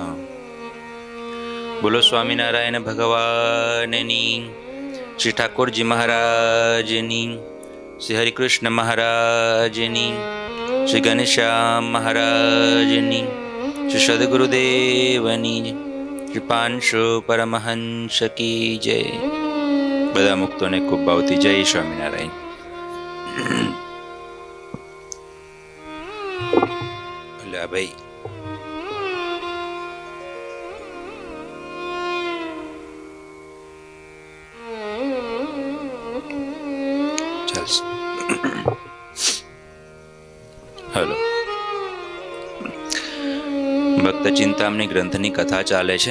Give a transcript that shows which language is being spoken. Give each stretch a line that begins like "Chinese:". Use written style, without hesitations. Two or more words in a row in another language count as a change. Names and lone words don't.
Gujarati: બોલો સ્વામિનારાયણ ભગવાનની, શ્રી ઠાકુરજી મહારાજની, શ્રી હરિકૃષ્ણ મહારાજની, શ્રી ગણેશામ મહારાજની, શ્રી સદ્ગુરુદેવની, શ્રી પાંશો પરમહંસ
Hindi: की जय।
Gujarati: બધા મુક્તોં ને ખૂબ ભાવતી જય સ્વામીનારાયણ। ભલા ભાઈ ચલ હેલો ભક્ત ચિંતામણી ગ્રંથની કથા ચાલે છે।